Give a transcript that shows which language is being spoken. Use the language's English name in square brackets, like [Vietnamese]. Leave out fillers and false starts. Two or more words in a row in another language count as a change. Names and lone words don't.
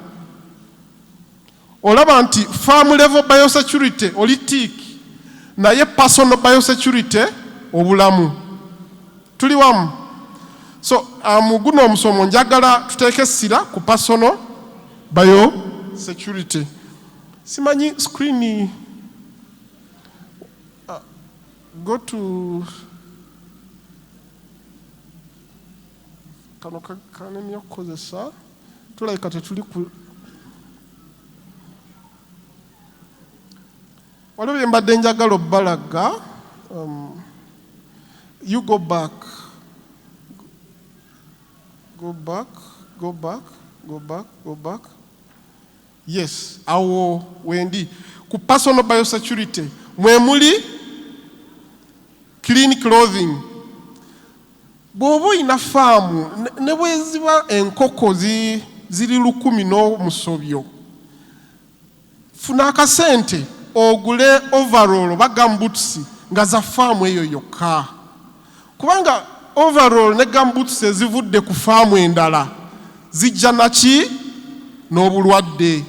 [Ganda] olaba nti [English] farm level biosecurity [Ganda] oli tiiki naye [English] personal biosecurity [Ganda] obulamu tuli wamu. So guno omusomo njagala tuteeke essira ku [English] personal biosecurity. [Ganda] Simanyi screen go to kano kanenya okukozesa tulabika tetuli ku waliwo bye mbadde njagala obbalaga. [English] You go back. Go back. Yes, [Ganda] awo wendi ku [English] personal biosecurity [Ganda] mwe muli [English] clean clothing. [Ganda] Bw'oba olina faamu ne bweziba enkoko ziri 10 n'omusobyo funa akasente ogule overall ba gumboots nga za faamu eyo yokka kubanga overall ne gumboots ezivudde ku faamu endala zijja naki n'obulwadde.